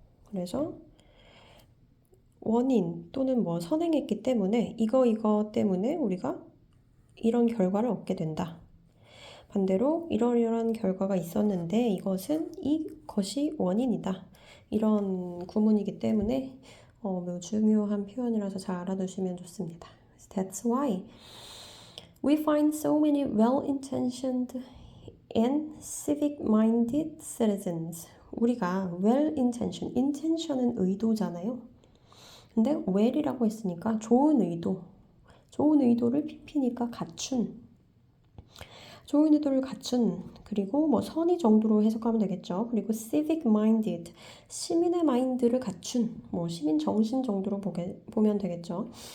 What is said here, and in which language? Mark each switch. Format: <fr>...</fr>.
<ko>그래서 원인 또는 선행했기 때문에 이거 때문에 우리가 이런 결과를 얻게 된다. 반대로 이러이러한 결과가 있었는데 이것이 원인이다. 이런 구문이기 때문에 매우 중요한 표현이라서 잘 알아두시면 좋습니다.</ko> <en>That's why we find so many well-intentioned and civic-minded citizens.</en> <ko>우리가 well-intentioned, intention은 의도잖아요. 근데 well이라고 했으니까 좋은 의도를 pp니까 좋은 의도를 갖춘, 그리고 선의 정도로 해석하면 되겠죠. 그리고 civic-minded, 시민의 마인드를 갖춘, 시민 정신 정도로 보면 되겠죠.</ko>